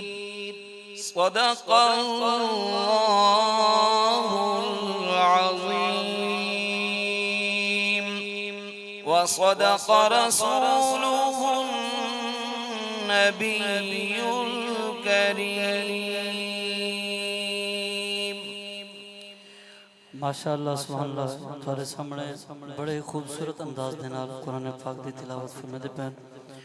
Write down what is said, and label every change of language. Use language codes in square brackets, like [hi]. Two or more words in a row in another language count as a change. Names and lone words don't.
[ar] صدق الله العظيم وصدق رسوله النبي الكريم. ما شاء الله سبحان الله. [pa] ਤੁਮ੍ਹਾਰੇ ਸਾਮ੍ਹਣੇ ਬੜੇ ਖ਼ੂਬਸੂਰਤ ਅੰਦਾਜ਼ ਦੇ ਨਾਲ ਕੁਰਾਨ ਪਾਕ ਦੀ ਤਿਲਾਵਤ ਫ਼ਰਮਾਤੇ ਪੈਨ।